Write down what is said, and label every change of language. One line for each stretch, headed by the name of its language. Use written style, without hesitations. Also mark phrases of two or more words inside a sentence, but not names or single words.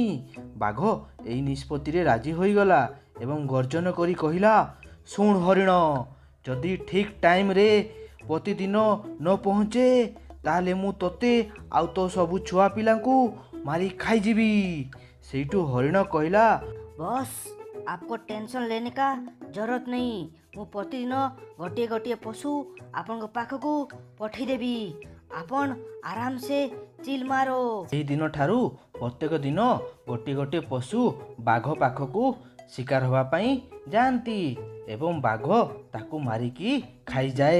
Odia: ବାଘ ଏହି ନିଷ୍ପତ୍ତିରେ ରାଜି ହୋଇଗଲା ଏବଂ ଗର୍ଜନ କରି କହିଲା, ଶୁଣ ହରିଣ, ଯଦି ଠିକ୍ ଟାଇମ୍ରେ ପ୍ରତିଦିନ ନ ପହଞ୍ଚେ ତାହେଲେ ମୁଁ ତୋତେ ଆଉ ତୋ ସବୁ ଛୁଆ ପିଲାଙ୍କୁ ମାରି ଖାଇଯିବି। ସେଇଠୁ ହରିଣ କହିଲା,
Hindi: बॉस, आपको टेंशन लेने का जरूरत नहीं।
Odia: ମୁଁ ପ୍ରତିଦିନ ଗୋଟିଏ ଗୋଟିଏ ପଶୁ ଆପଣଙ୍କ ପାଖକୁ ପଠେଇଦେବି।
Hindi: ଆପଣ आरामसे चिल मारो।
Odia: ସେହି ଦିନଠାରୁ ପ୍ରତ୍ୟେକ ଦିନ ଗୋଟିଏ ଗୋଟିଏ ପଶୁ ବାଘ ପାଖକୁ ଶିକାର ହେବା ପାଇଁ ଯାଆନ୍ତି ଏବଂ ବାଘ ତାକୁ ମାରିକି ଖାଇଯାଏ।